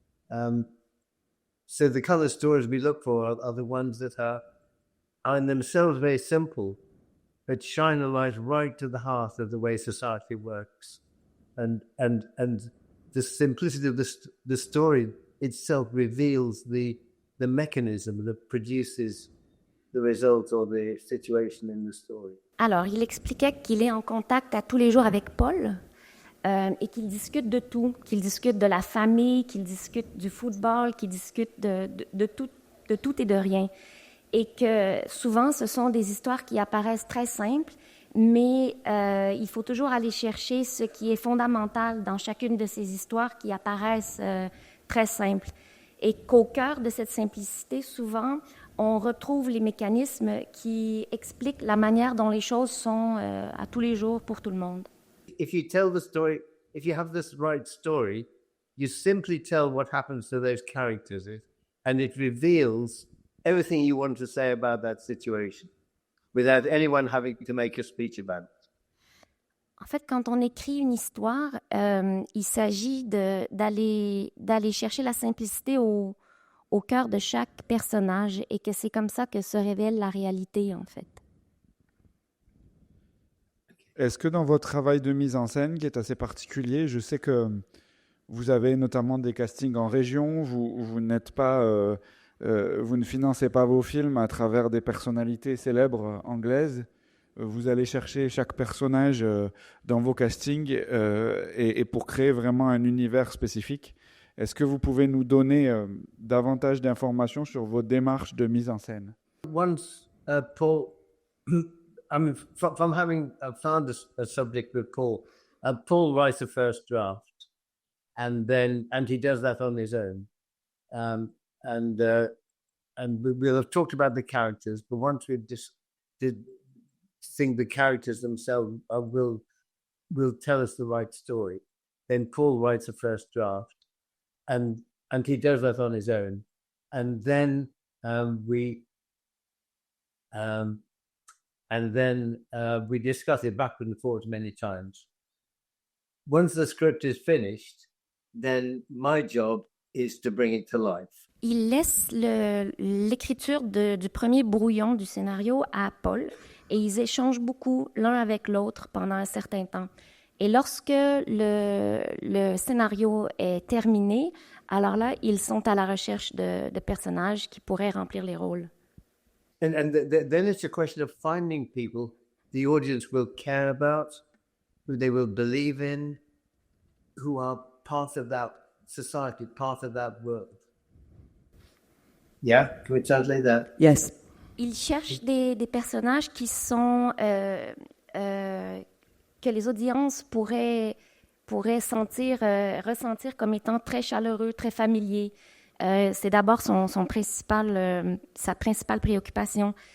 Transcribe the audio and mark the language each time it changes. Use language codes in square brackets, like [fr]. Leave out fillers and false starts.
[en] So the kind of stories we look for are the ones that are in themselves very simple, but shine a light right to the heart of the way society works. And the simplicity of the story itself reveals the mechanism that produces the result or the situation in the story. [fr] Alors, il expliquait qu'il est en contact à tous les jours avec Paul et qu'il discute de tout, qu'il discute de la famille, qu'il discute du football, qu'il discute de tout et de rien. Et que souvent, ce sont des histoires qui apparaissent très simples, mais il faut toujours aller chercher ce qui est fondamental dans chacune de ces histoires qui apparaissent très simples. Et qu'au cœur de cette simplicité, souvent, on retrouve les mécanismes qui expliquent la manière dont les choses sont à tous les jours pour tout le monde. [en] If you tell the story, if you have this right story, you simply tell what happens to those characters, and it reveals everything you want to say about that situation, without anyone having to make a speech about it. [fr] En fait, quand on écrit une histoire, il s'agit d'aller chercher la simplicité au cœur de chaque personnage et que c'est comme ça que se révèle la réalité, en fait. Est-ce que dans votre travail de mise en scène, qui est assez particulier, je sais que vous avez notamment des castings en région, vous n'êtes pas, vous ne financez pas vos films à travers des personnalités célèbres anglaises, vous allez chercher chaque personnage dans vos castings et pour créer vraiment un univers spécifique. Est-ce que vous pouvez nous donner davantage d'informations sur vos démarches de mise en scène? [en] Once Paul, I mean, from having found a subject with Paul, Paul writes a first draft, and he does that on his own, and we'll have talked about the characters, but once we've did think the characters themselves will tell us the right story, then Paul writes a first draft, and he does that on his own, and then we discuss it backward and forwards many times. Once the script is finished, then my job is to bring it to life. [fr] Il laisse l'écriture du premier brouillon du scénario à Paul et ils échangent beaucoup l'un avec l'autre pendant un certain temps. Et lorsque le scénario est terminé, alors là, ils sont à la recherche de personnages qui pourraient remplir les rôles. [en] And then it's a question of finding people the audience will care about, who they will believe in, who are part of that society, part of that world. Yeah, can we translate that? Yes. [fr] Il cherche des personnages qui sont que les audiences pourraient ressentir comme étant très chaleureux, très familiers. C'est d'abord sa principale préoccupation.